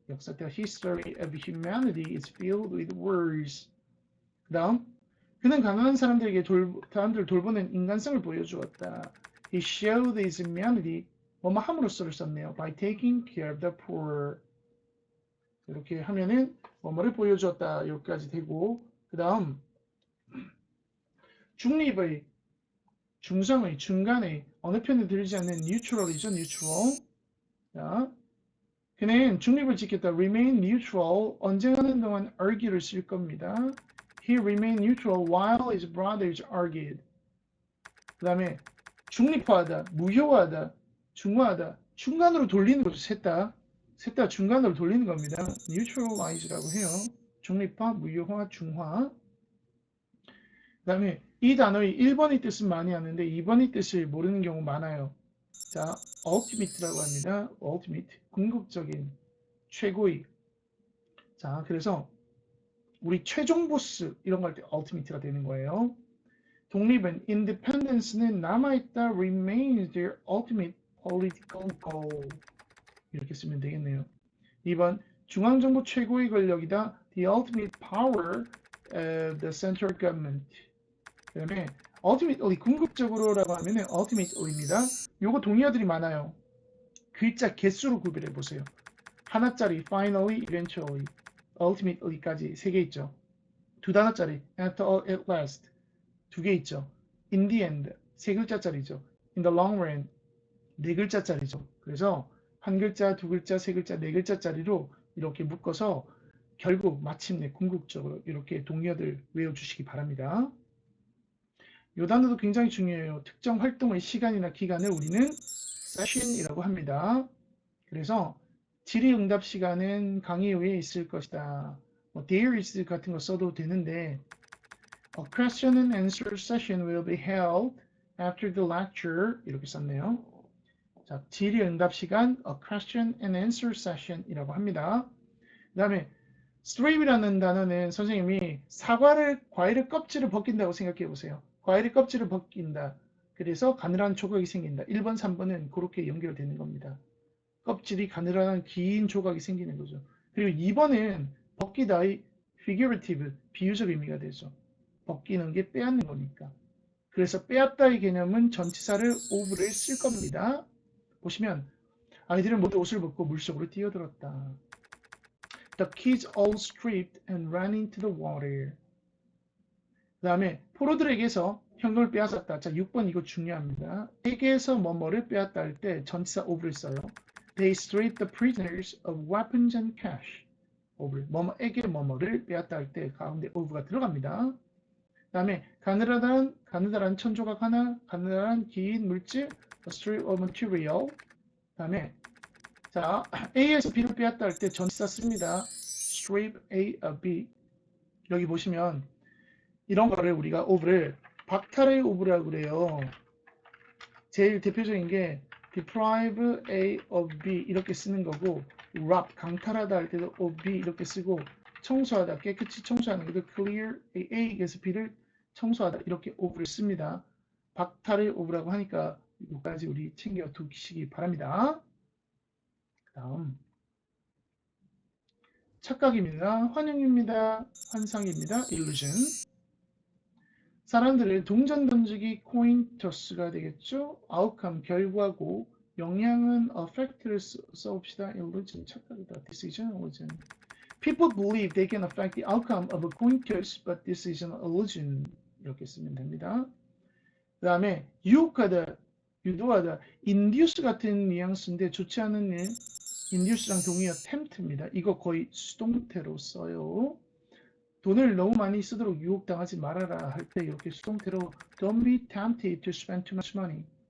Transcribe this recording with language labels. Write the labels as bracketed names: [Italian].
[English] 역사 the history of humanity is filled with wars. [Korean] 그다음 그는 가난한 사람들에게 사람들을 돌보는 인간성을 보여주었다. [English] He showed his humanity [Korean] 뭐뭐 함으로써를 썼네요. [English] By taking care of the poor. [Korean] 이렇게 하면은 뭐뭐를 보여주었다. 여기까지 되고 그 다음 중립의, 중성의, 중간의 어느 편에 들지 않는 neutral이죠. neutral. 자, 그는 중립을 지켰다. [English] remain neutral. [Korean] 언쟁하는 동안 argue를 쓸 겁니다. [English] He remained neutral while his brothers argued. [Korean] 그 다음에 중립화하다, 무효화하다, 중화하다. 중간으로 돌리는 거죠. 셋 다 중간으로 돌리는 겁니다. neutralize라고 해요. 중립화, 무효화, 중화. 그 다음에 이 단어의 1번의 뜻은 많이 하는데 2번의 뜻을 모르는 경우 많아요. 자, ultimate라고 합니다. ultimate, 궁극적인, 최고의. 자, 그래서 우리 최종 보스 이런 거 할 때 ultimate가 되는 거예요. 독립은 [English] independence는 [Korean] 남아있다 [English] remains their ultimate political goal. [Korean] 이렇게 쓰면 되겠네요. 2번 중앙정부 최고의 권력이다. [English] The ultimate power of the central government. [Korean] 그 다음에 ultimately 궁극적으로라고 하면 ultimately입니다. 요거 동의어들이 많아요. 글자 개수로 구별해 보세요. 하나짜리 finally, eventually, ultimately까지 3개 있죠. 두 단어짜리 after all, at last 2개 있죠. in the end 3글자짜리죠. in the long run 4글자짜리죠. 그래서 한 글자, 두 글자, 세 글자, 4글자짜리로 이렇게 묶어서 결국 마침내 궁극적으로 이렇게 동의어들 외워주시기 바랍니다. 이 단어도 굉장히 중요해요. 특정 활동의 시간이나 기간을 우리는 session이라고 합니다. 그래서 질의응답 시간은 강의 후에 있을 것이다. [English] there is [Korean] 같은 거 써도 되는데 [English] A question and answer session will be held after the lecture [Korean] 이렇게 썼네요. 자, 질의응답 시간 A question and answer session 이라고 합니다. 그 다음에 strip이라는 단어는 선생님이 과일의 껍질을 벗긴다고 생각해 보세요. 과일의 껍질을 벗긴다. 그래서 가늘한 조각이 생긴다. 1번, 3번은 그렇게 연결되는 겁니다. 껍질이 가늘한 긴 조각이 생기는 거죠. 그리고 2번은 벗기다의 figurative, 비유적 의미가 되죠. 벗기는 게 빼앗는 거니까. 그래서 빼앗다의 개념은 전치사를 of를 쓸 겁니다. 보시면 아이들은 모두 옷을 벗고 물속으로 뛰어들었다. [English] The kids all stripped and ran into the water. [Korean] 그 다음에 포로들에게서 현금을 빼앗았다. 자, 6번 이거 중요합니다. 에게서 뭐뭐를 빼앗다 할 때 전치사 of를 써요. [English] They stripped the prisoners of weapons and cash. [Korean] of를 뭐뭐에게 뭐뭐를 빼앗다 할 때 가운데 of가 들어갑니다. 그 다음에 가느다란 천조각 하나, 가느다란 긴 물질, a strip of material. 그 다음에 자, A에서 B를 빼앗다 할 때 전치사 씁니다. [English] strip A of B. [Korean] 여기 보시면 이런 거를 우리가 of를 박탈의 of라고 그래요. 제일 대표적인 게 deprive A of B 이렇게 쓰는 거고 rob 강탈하다 할 때도 of B 이렇게 쓰고 청소하다 깨끗이 청소하는 것도 clear A에서 B를 청소하다 이렇게 of를 씁니다. 박탈의 of라고 하니까 이거까지 우리 챙겨 두시기 바랍니다. 다음 착각입니다. 환영입니다. 환상입니다. illusion. 사람들의 동전 던지기 코인 토스가 되겠죠. outcome 결과고 영향은 affect를 써봅시다. illusion 착각이다. [English] decision illusion. People believe they can affect the outcome of a coin toss, but this is an illusion. [Korean] 이렇게 쓰면 됩니다. 그 다음에 유혹하다, 유도하다, induce 같은 뉘앙스인데 좋지 않은 일, induce랑 동의어 tempt입니다. 이거 거의 수동태로 써요. 돈을 너무 많이 쓰도록 유혹당하지 말아라 할 때 이렇게 수동태로 [English] don't be tempted to spend too much money.